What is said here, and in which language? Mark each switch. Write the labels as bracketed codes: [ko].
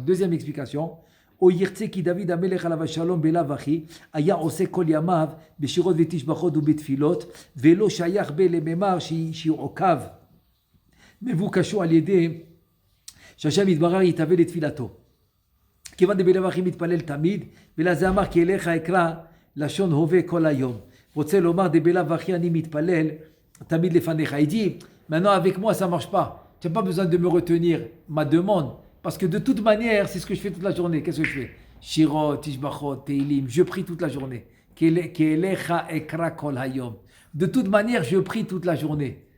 [fr] Deuxième explication, [he] O yirtze ki David amelech alav shalom belav achi, aya ose kol yamav, beshirot vetishbachot ubetfilot, velo shayach be lememar shi'okav, מבוקשו על ידי שהשם יתברר יתהווה לתפילתו. כיוון דבלאו הכי מתפלל תמיד, ולזה אמר כי אליך אקרא לשון הווה כל היום. רוצה לומר דבלאו הכי אני מתפלל תמיד לפניך. [fr] Il dit, maintenant avec moi ça marche pas. Tu n'as pas besoin de me retenir ma demande. Parce que de toute manière, c'est ce que je fais toute la journée. Qu'est-ce que je fais? Shirot, Tishbachot, Teilim, je prie toute la journée. [he] Ke'elecha ekra kol hayom. [fr] De toute manière, je prie toute la journée.